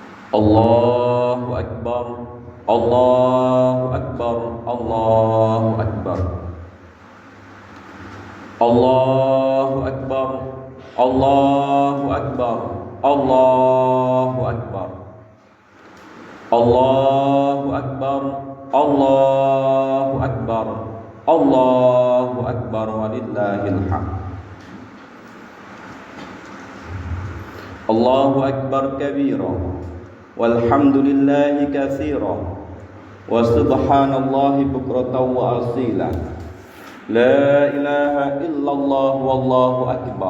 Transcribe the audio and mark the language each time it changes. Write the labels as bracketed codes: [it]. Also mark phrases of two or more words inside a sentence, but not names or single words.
[ar] الله أكبر، الله أكبر، الله أكبر، الله أكبر، الله أكبر، الله أكبر، الله أكبر، الله أكبر، الله أكبر, ولله الحمد. الله أكبر كبيرا، والحمد لله كثيرا، وسبحان الله بكرة وأصيلا. لا إله إلا الله والله أكبر.